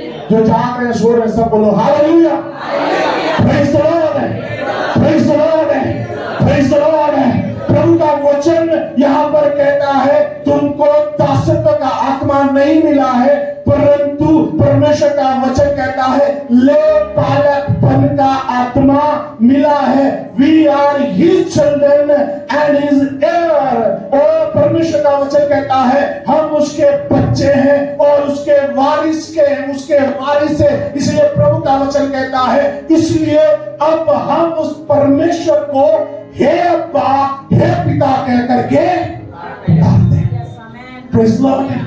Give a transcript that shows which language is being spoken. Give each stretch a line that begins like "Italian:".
Hindi: जो जाग रहे हैं सो रहे हैं सब बोलो hallelujah.
English: praise the Lord, praise the Lord,
Hindi: praise the Lord. प्रभु का वचन यहाँ पर कहता है तुमको दासत्व का आत्मा नहीं मिला है, परंतु परमेश्वर का वचन कहता है लेपालकपन का आत्मा मिला है।
English: We are his children and his heir।
Hindi: और परमेश्वर का वचन कहता है हम उसके बच्चे हैं और उसके वारिस के हैं, उसके वारिस है। इसलिए प्रभु का वचन कहता है इसलिए अब हम उस परमेश्वर को हे अब्बा हे पिता कह करके पुकारते हैं।
English: Praise the Lord.